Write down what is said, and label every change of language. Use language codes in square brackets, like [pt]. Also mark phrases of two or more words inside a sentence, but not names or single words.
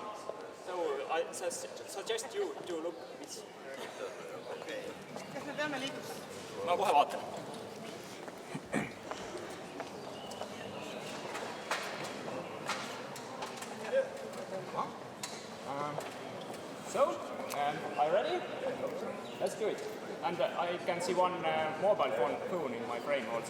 [en] So I suggest you to look this. [et] Okay. Kas me peame liigutama? Ma kohe vaatan. [en] So, are you ready? Let's do it. And I can see one mobile phone in my frame also.